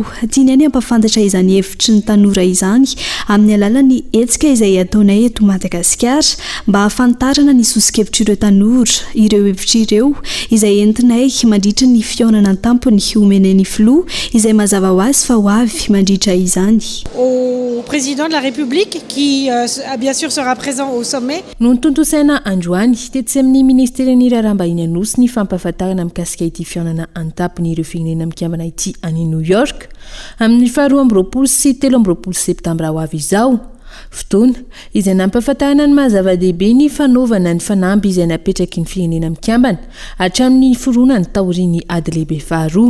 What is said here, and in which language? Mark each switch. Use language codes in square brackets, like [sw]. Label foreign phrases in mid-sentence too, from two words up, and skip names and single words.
[mg] Tiany ihany hampafantatra izany hevitry ny tanora izany amin'ny alalan'ny hetsika izay ataonay eto Madagasikara mba hafantarana ny sosikevitry ireo tanora, ireo hevitry ireo izay entinay mandritra ny fiaonana tampony omen'ny filoha izay mazava ho azy fa ho avy mandritra izany. [fr] Au président de la République qui bien sûr sera présent au sommet. [mg] No tontosaina androany tetsy amin'ny ministeren'ny raharaham-bahiny anosy ny fampahafantarana mikasika ity fiaonana antapony ireo firenena mikambana ity any New York amin'ny 2 sy 3 septambra ho avy izao. Fotoana izay nampahafantarana ny mahazava-dehibe ny fanaovana ny fanamby izay napetraky ny firenena mikambana hatramin'ny foronany taoriany ady lehibe faharoa.